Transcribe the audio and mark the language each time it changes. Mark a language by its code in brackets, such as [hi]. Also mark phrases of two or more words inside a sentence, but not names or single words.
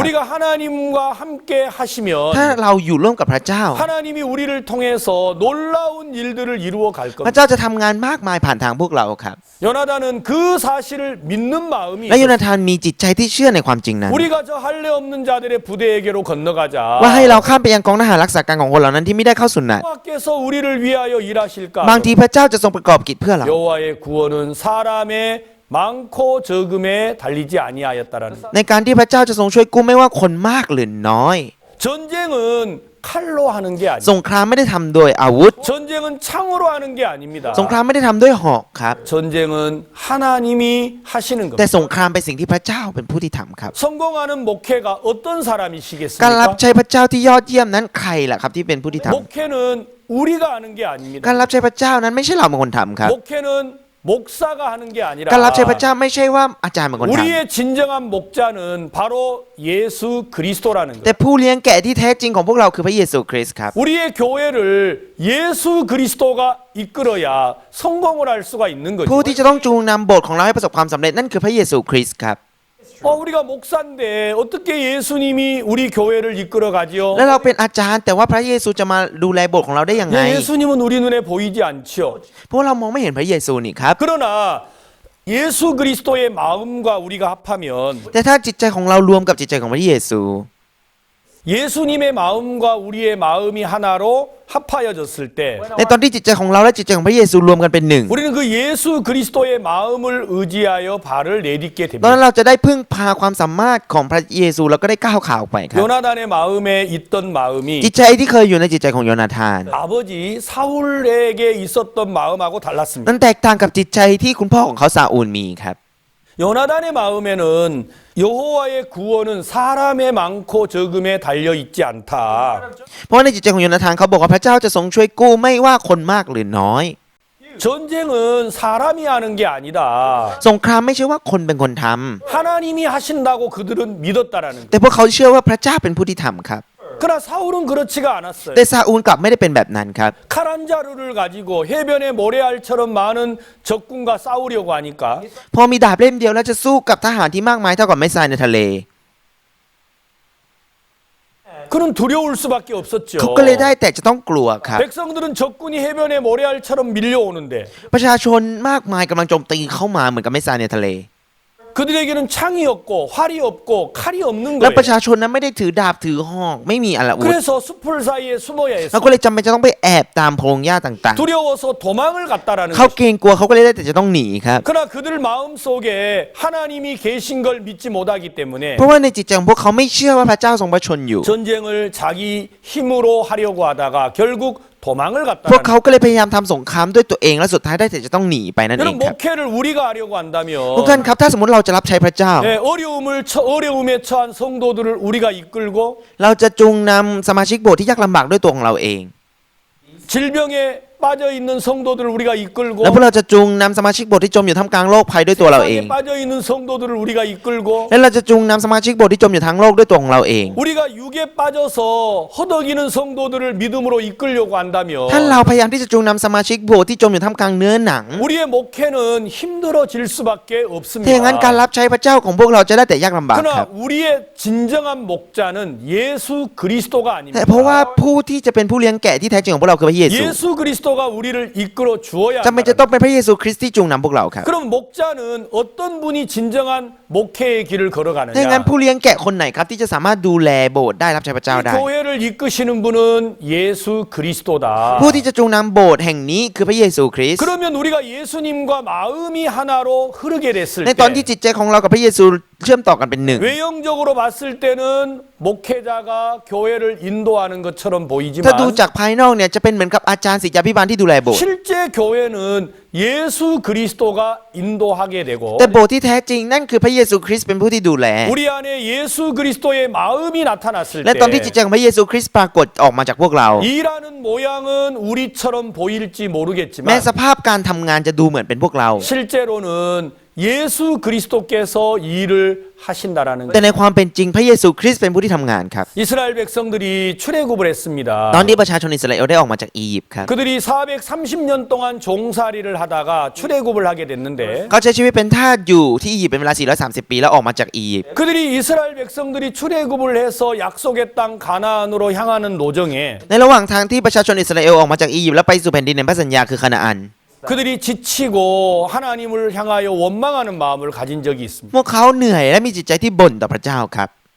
[ko] 우리가 하나님과 함께 하시면 [th] ถ้าเราอยู่ร่วมกับพระเจ้า [ko] 하나님이 우리를 통해서 놀라운 일들을 이루어 갈 [th] พระ [ko] 겁니다. [th] เจ้าจะทำงานมากมายผ่านทางพวกเราครับ [ko] 요나단은 그 사실을 믿는 마음이 [th] และโย [ko] 있었어요. [th] นาธานมีจิตใจที่เชื่อในความจริงนั้น [ko] 우리가 저 할례 없는 자들의 부대에게로 건너가자. [th] ว่าให้เราข้ามไปยังกองทหารรักษาการของคนเหล่านั้นที่ไม่ได้เข้าสุนัต [ko] 여호와께서 우리를 위하여 일하실까? [th] บางทีพระเจ้าจะทรงประกอบกิจเพื่อเรา [ko] 여호와의 구원은 사람의 많고 적음에 달리지 아니하였다라는. [th] ในการที่พระเจ้าจะทรงช่วยกู้ไม่ว่าคนมากหรือน้อย [ko] 전쟁은 칼로 하는 게 [th] ส [ko] 아니에요. [th] งครามไม่ได้ทำโดยอาวุธ [ko] 전쟁은 창으로 하는 게 아닙니다. [th] สงครามไม่ได้ทำด้วยหอกครับ [ko] 전쟁은 하나님이 하시는 [th] แต่ [ko] 겁니다. [th] สงครามเป็นสิ่งที่พระเจ้าเป็นผู้ที่ทำครับ [ko] 성공하는 목회가 어떤 [th] การรับ [ko] 사람이시겠습니까? [th] ใช้พระเจ้าที่ยอดเยี่ยมนั้นใครล่ะครับที่เป็นผู้ที่ทำ [ko] 목회는 우리가 하는 게 [th] การ [ko] 아닙니다. [th] รับใช้พระเจ้านั้นไม่ใช่เราเป็นคนทำครับ [ko] 목회는 목사가 하는 게 아니라 [th] การรับใช้พระเจ้าไม่ใช่ว่าอาจารย์เป็นคนท [ko] 우리의 진정한 목자는 바로 예수 그리스도라는 [th] ำแต่ [ko] 거예요. [th] ผู้เลี้ยงแกะที่แท้จริงของพวกเราคือพระเยซูคริสต์ครับ [ko] 우리의 교회를 예수 그리스도가 이끌어야 성공을 할 수가 있는 [th] ผู้ [ko] 거죠. [th] ที่จะต้องจูงนำโบสถ์ของเราให้ประสบความสำเร็จนั่นคือพระเยซูคริสต์ครับ [ko] 우리가 목사인데 어떻게 예수님이 우리 교회를 이끌어 가지요? [th] แล้วเราเป็นอาจารย์แต่ว่าพระเยซูจะมาดูแลโบสถ์ของเราได้ยังไง [ko] 예수님은 우리 눈에 보이지 않지요. [th] เพราะเรามองไม่เห็นพระเยซูนี่ครับ [ko] 그러나 예수 그리스도의 마음과 우리가 합하면 [th] แต่ถ้าจิตใจของเรารวมกับจิตใจของพระเยซู [ko] 예수님의 마음과 우리의 마음이 하나로 합하여졌을 때 [th] ในตอนที่จิตใจของเราและจิตใจของพระเยซูรวมกันเป็นหนึ่ง [ko] 우리는 그 예수 그리스도의 마음을 의지하여 발을 내딛게 [th] ตอนนั้น [ko] 됩니다. [th] เราจะได้พึ่งพาความสามารถของพระเยซูแล้วก็ได้ก้าวขาออกไปครับ [ko] 요나단의 마음에 있던 마음이 [th] จิตใจที่เคยอยู่ในจิตใจของโยนาธาน [ko] 아버지 사울에게 있었던 마음하고 달랐습니다. [th] นั้นแตกต่างกับจิตใจที่คุณพ่อของเขาซาอูลมีครับ [ko] 요나단의 마음에는 여호와의 구원은 사람의 많고 적음에 달려 있지 않다. [th] เพราะในจิตใจของโยนาธานเขาบอกว่าพระเจ้าจะทรงช่วยกู้ไม่ว่าคนมากหรือน้อย [ko] 전쟁은 사람이 하는 게 아니다. [th] สงครามไม่ใช่ว่าคนเป็นคนทำ [ko] 하나님이 하신다고 그들은 믿었다라는. [th] แต่พวกเขาเชื่อว่าพระเจ้าเป็นผู้ที่ทำครับ [ko] 그러나 사울은 그렇지가 않았어요. [th] แต่ซาอูลกลับไม่ได้เป็นแบบนั้นครับ [ko] 칼 한 자루를 가지고 해변의 모래알처럼 많은 적군과 싸우려고 하니까 [th] พอมีดาบเล่มเดียวแล้วจะสู้กับทหารที่มากมายเท่ากับไม้ทรายในทะเล [ko] 그는 두려울 수밖에 없었죠. [th] เขาก็เลยได้แต่จะต้องกลัวครับ [ko] 백성들은 적군이 해변의 모래알처럼 밀려오는데 [th] ประชาชนมากมายกำลังโจมตีเข้ามาเหมือนกับไม้ทรายในทะเล [ko] 그들에게는 창이 없고 활이 없고 칼이 없는 [th] แล้วประ [ko] 거예요. [th] ชาชนนั้นไม่ได้ถือดาบถือหอกไม่มีอาวุธ [ko] 그래서 숲을 사이에 숨어야 [th] แล้ว [ko] 했어요. [th] ก็เลยจำเป็นจะต้องไปแอบตามโพรงหญ้าต่าง [ko] 두려워서 도망을 갔다라는 [th] ๆ เขา [ko] 거죠. [th] เกรงกลัวเขาก็เลยได้แต่จะต้องหนีครับ [ko] 그러나 그들 마음 속에 하나님이 계신 걸 믿지 못하기 때문에 [th] เพราะว่าในจิตใจของพวกเขาไม่เชื่อว่าพระเจ้าทรงพระชนอยู่ [ko] 전쟁을 자기 힘으로 하려고 하다가 결국 도망을 [th] พวก [ko] 갔다라는 [th] เขาก็เลยพยายามทำสงครามด้วยตัวเองและสุดท้ายได้แต่จะต้องหนีไปนั่นเอง [ko] 여러분 [th] ครับ [ko] 목회를 우리가 하려고 한다면 [th] ทุกท่านครับถ้าสมมติเราจะรับใช้พระเจ้า [ko] 예, 어려움에 처한 성도들을 우리가 이끌고 [th] เราจะจูงนำสมาชิกโบสถ์ที่ยากลำบากด้วยตัวของเราเอง [ko] 질병에 빠져 있는 성도들을 우리가 이끌고 [th] แล้วพวกเราจะจูงนำสมาชิกโบสถ์ที่จมอยู่ท่ามกลางโลกภัยด้วยตัวเราเอง [ko] 세상에 빠져 있는 성도들을 우리가 이끌고 [th] และเราจะจูงนำสมาชิกโบสถ์ที่จมอยู่ทั้งโลกด้วยตัวของเราเอง [ko] 우리가 육에 빠져서 허덕이는 성도들을 믿음으로 이끌려고 한다면 [th] ถ้าเราพยายามที่จะจูงนำสมาชิกโบสถ์ที่จมอยู่ท่ามกลางเนื้อหนัง [ko] 우리의 목회는 힘들어질 수밖에 [th] ถ้าอย่างนั้นการ [ko] 없습니다. [th] รับใช้พระเจ้าของพวกเราจะได้แต่ยากลำบากครับ [ko] 그러나 우리의 진정한 목자는 예수 그리스도가 [th] แต่เพราะว่า [ko] 아닙니다. [th] ผู้ที่จะเป็นผู้เลี้ยงแกะที่แท้จริงของพวกเราคือพระเยซู [ko] 예수 그리스도가 우리를 이끌어 주어야 [th] จำเป็นจะ [ko] 한다. [th] ต้องเป็นพระเยซูคริสต์ที่จูงนำพวกเราครับ [ko] 그럼 목자는 어떤 분이 진정한 목회의 길을 [th] ถ้าอย่างนั้น [ko] 걸어가느냐? [th] ผู้เลี้ยงแกะคนไหนครับที่จะสามารถดูแลโบสถ์ได้รับใช้พระเจ้า [ko] 이 [th] ได้ [ko] 교회를 이끄시는 분은 예수 그리스도다. [th] ผู้ที่จะจูงนำโบสถ์แห่งนี้คือพระเยซูคริสต์ [ko] 그러면 우리가 예수님과 마음이 하나로 흐르게 됐을 [th] ในตอนที่ [ko] 때 [th] จิตใจของเรากับพระเยซูเชื่อมต่อกันเป็นหนึ่ง [ko] 외형적으로 봤을 때는 목회자가 교회를 인도하는 것처럼 [th] ถ้าดู [ko] 보이지만 [th] จากภายนอกเนี่ยจะเป็นเหมือนกับอาจารย์ศิษยาภิบาลที่ดูแลโบสถ์ [ko] 실제 교회는 예수 그리스도가 인도하게 되고 [th] แต่โบสถ์ที่แท้จริงนั่นคือพระเยซูคริสต์เป็นผู้ที่ดูแล [ko] 우리 안에 예수 그리스도의 마음이 나타났을 [th] และตอนที่จิต [ko] 때 [th] ใจของพระเยซูคริสต์ปรากฏออกมาจากพวกเรา [ko] 일하는 모양은 우리처럼 보일지 [th] แม้ [ko] 모르겠지만 [th] สภาพการทำงานจะดูเหมือนเป็นพวกเรา [ko] 실제로는 예수 그리스도께서 일을 하신다라는 [th] แต่ [ko] 거예요. [th] ในความเป็นจริงพระเยซูคริสต์เป็นผู้ที่ทำงานครับ [ko] 이스라엘 백성들이 출애굽을 했습니다. [th] ตอนนี้ประชาชนอิสราเอลได้ออกมาจากอียิปต์ครับ [ko] 그들이 430년 동안 종살이를 하다가 출애굽을 하게 됐는데 [th] เขาใช้ชีวิตเป็นทาสอยู่ที่อียิปต์เป็นเวลา 430 ปีแล้วออกมาจากอียิปต์ [ko] 그들이 이스라엘 백성들이 출애굽을 해서 약속의 땅 가나안으로 향하는 노정에 [th] ในระหว่างทางที่ประชาชนอิสราเอลออกมาจากอียิปต์แล้วไปสู่แผ่นดินในพระสัญญาคือคานาอัน [ko] 그들이 지치고 하나님을 향하여 원망하는 마음을 가진 적이 있습니다. [th] พวกเขาเหนื่อยและมีจิตใจที่บ่นต่อพระเจ้าครับ